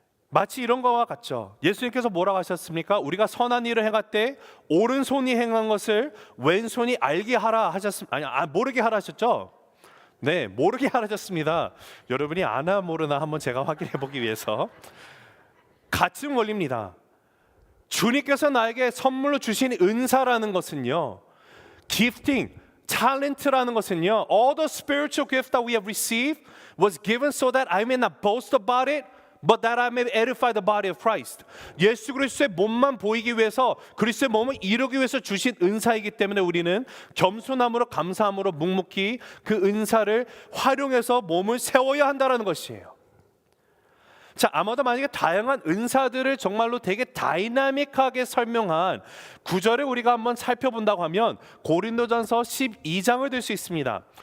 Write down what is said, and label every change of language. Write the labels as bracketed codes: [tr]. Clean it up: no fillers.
[ko] 마치 이런 거와 같죠. 예수님께서 뭐라고 하셨습니까? 우리가 선한 일을 행할 때 오른손이 행한 것을 왼손이 알게 하라 하셨습니다. 모르게 하라 하셨죠? 네, 모르게 하라 하셨습니다. 여러분이 아나 모르나 한번 제가 확인해 보기 위해서. 같은 원리입니다. 주님께서 나에게 선물로 주신 은사라는 것은요, [en] gifting, talent라는 것은요, all the spiritual gift that we have received was given so that I may not boast about it, But that I may edify the body of Christ. [ko] 예수 그리스도의 몸만 보이기 위해서, 그리스도의 몸을 이루기 위해서 주신 은사이기 때문에 우리는 겸손함으로 감사함으로 묵묵히 그 은사를 활용해서 몸을 세워야 한다는 것이에요. 자, 아마도 만약에 다양한 은사들을 정말로 되게 다이나믹하게 설명한 구절을 우리가 한번 살펴본다고 하면 고린도전서 12장을 들 수 있습니다.